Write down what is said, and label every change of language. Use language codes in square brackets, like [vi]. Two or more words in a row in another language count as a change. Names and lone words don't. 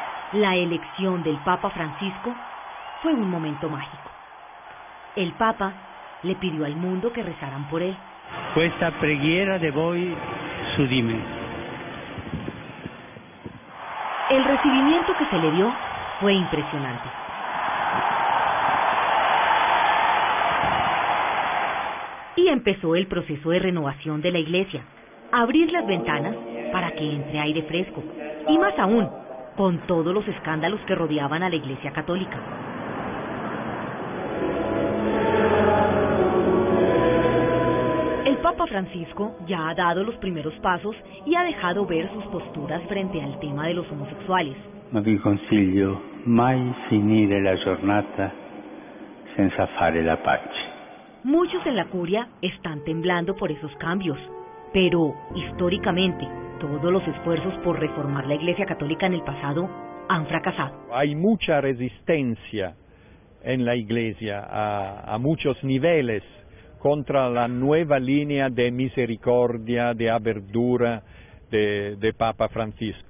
[es] La elección del Papa Francisco fue un momento mágico. El Papa le pidió al mundo que rezaran por él. [it] Questa preghiera de voi su di me. [es] El recibimiento que se le dio fue impresionante. Y empezó el proceso de renovación de la iglesia. Abrir las ventanas para que entre aire fresco. Y más aún, con todos los escándalos que rodeaban a la Iglesia Católica. El Papa Francisco ya ha dado los primeros pasos y ha dejado ver sus posturas frente al tema de los homosexuales. [it] Ma vi consiglio mai finire la giornata senza fare la pace. [es] Muchos en la curia están temblando por esos cambios, pero históricamente todos los esfuerzos por reformar la Iglesia Católica en el pasado han fracasado. Hay mucha resistencia en la Iglesia a muchos niveles contra la nueva línea de misericordia, de abertura de Papa Francisco.